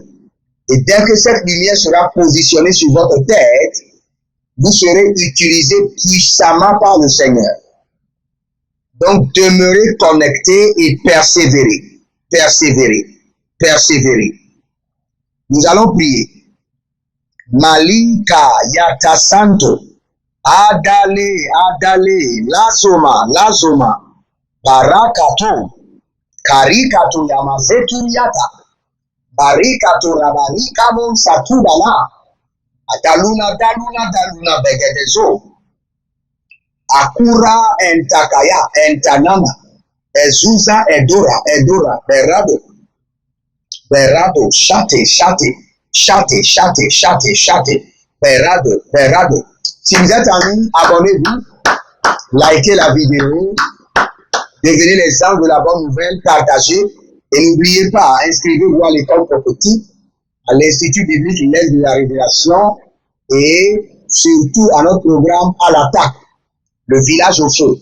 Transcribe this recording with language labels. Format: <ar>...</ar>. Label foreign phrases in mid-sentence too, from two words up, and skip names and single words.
<fr>Et dès que cette lumière sera positionnée sur votre tête, vous serez utilisé puissamment par le Seigneur. Donc, demeurez connectés et persévérez. Persévérez. Persévérez. Nous allons prier. Malika Yata Santo. Adale, Adale, Lazoma, Lazoma. Barakato. Karikato Yamazetu Yata. Barikato Rabarika Mon Satubala. Daluna, daluna, daluna, begedezo. Akura entakaya, entanana. Ezuza, edora, edora, berado. Berado, chate, chate, chate, chate, chate, chate. Berado, berado. Si vous êtes en ligne, abonnez-vous. Likez la vidéo. Devenez les anges de la bonne nouvelle, partagez. Et n'oubliez pas, inscrivez-vous à l'école prophétique, à l'Institut biblique l'aide de la révélation et surtout à notre programme à l'attaque, le village au feu.</fr>